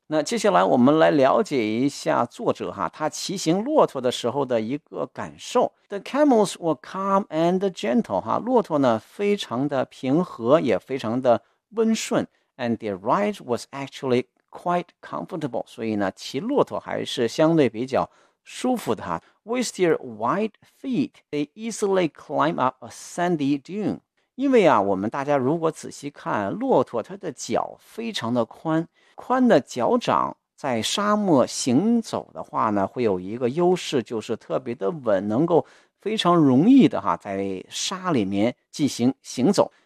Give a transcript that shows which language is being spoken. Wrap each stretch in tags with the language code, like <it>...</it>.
<zh>那接下来我们来了解一下作者哈，他骑行骆驼的时候的一个感受。</zh> <en>The camels were calm and gentle</en> <zh>哈，骆驼呢非常的平和也非常的温顺。</zh> <en>and their ride was actually quite comfortable.</en> <zh>所以呢，骑骆驼还是相对比较舒服的哈。</zh> <en>With their wide feet, they easily climb up a sandy dune.</en> <zh>因为啊，我们大家如果仔细看，骆驼它的脚非常的宽，宽的脚掌在沙漠行走的话呢，会有一个优势，就是特别的稳，能够非常容易的哈，在沙里面进行行走。</zh>